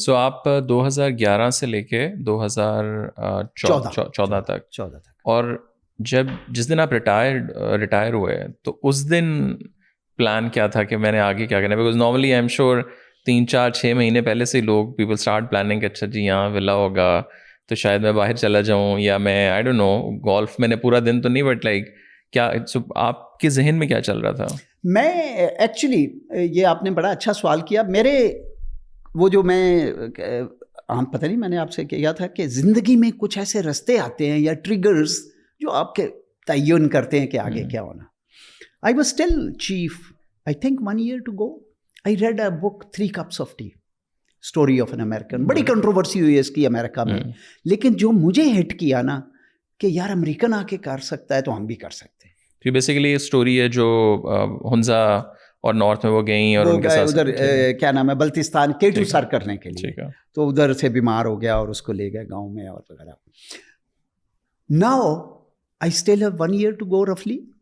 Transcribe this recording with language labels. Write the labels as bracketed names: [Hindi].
[Urdu] سو آپ 2011 سے لے کے 2014 تک, اور جس دن آپ ریٹائر ہوئے تو اس دن پلان کیا تھا کہ میں نے آگے کیا کرنا؟ [English] because normally I am sure [Urdu] 3-4-6 مہینے پہلے سے لوگ [English] people start planning [Urdu] کہ اچھا جی یہاں ولا ہوگا تو شاید میں باہر چلا جاؤں, یا میں [English] I don't know [Urdu] گولف میں نے پورا دن تو نہیں, [English] but like [Urdu] کیا آپ کے ذہن میں کیا چل رہا تھا؟ میں ایکچولی یہ آپ نے بڑا اچھا سوال کیا. میرے وہ جو میں پتہ نہیں میں نے آپ سے کیا تھا کہ زندگی میں کچھ ایسے رستے آتے ہیں یا ٹریگرز جو آپ کے تعین کرتے ہیں کہ آگے کیا ہونا. [English] I was still chief, I think 1 year to go. I read a book, 3 Cups of Tea, Story of an American. [Urdu] بڑی کنٹروورسی ہوئی ہے اس کی امریکہ میں, لیکن جو مجھے ہٹ کیا نا کہ یار امریکن آ کے کر سکتا ہے تو ہم بھی کر سکتے ہیں. تو بیسیکلی یہ اسٹوری ہے جو ہنزا اور نارتھ میں وہ گئیں اور ان کے ساتھ ادھر کیا نام ہے بلتستان K2 سر کرنے کے لیے, تو ادھر سے بیمار ہو گیا اور اس کو لے گئے گاؤں میں اور وغیرہ. [English] Now I still have 1 year to go roughly.